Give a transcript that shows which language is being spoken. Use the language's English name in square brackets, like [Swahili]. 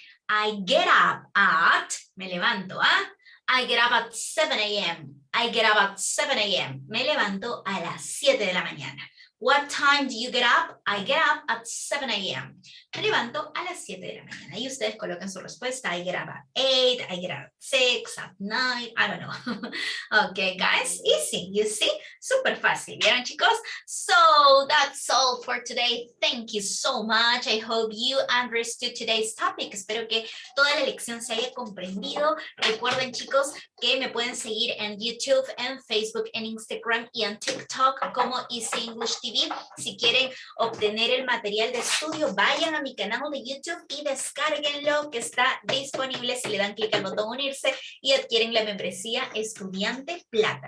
[English] I get up at, [Spanish] me levanto, [English] I get up at 7 a.m. I get up at 7 a.m. [Spanish] Me levanto a las 7 de la mañana. [English] What time do you get up? I get up at 7 a.m. [Spanish] Me levanto a las 7 de la mañana. Y ustedes colocan su respuesta. [English] I get up at 8, I get up at 6, at 9, I don't know. Okay, guys, easy, you see? [Spanish] Súper fácil, ¿vieron, chicos? [English] So, that's all for today. Thank you so much. I hope you understood today's topic. [Spanish] Espero que toda la lección se haya comprendido. Recuerden, chicos, que me pueden seguir en YouTube, en Facebook, en Instagram y en TikTok como Easy English TV. Si quieren obtener el material de estudio, vayan a mi canal de YouTube y descárguenlo, que está disponible si le dan clic al botón unirse y adquieren la membresía Estudiante Plata.